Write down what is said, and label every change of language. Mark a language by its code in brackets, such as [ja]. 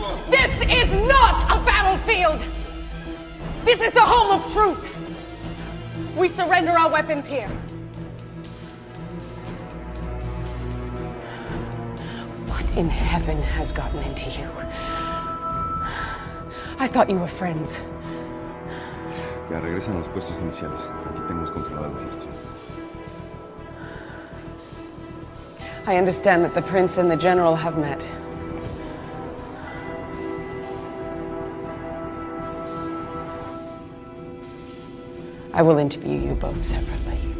[en] This is not a battlefield! This is the home of truth! We surrender our weapons here. What in heaven has gotten into you? I thought you were friends. [es] Ya regresan a los puestos iniciales. Aquí tenemos controlada la situación. [en] I understand that the prince and the general have met. I will interview you both separately.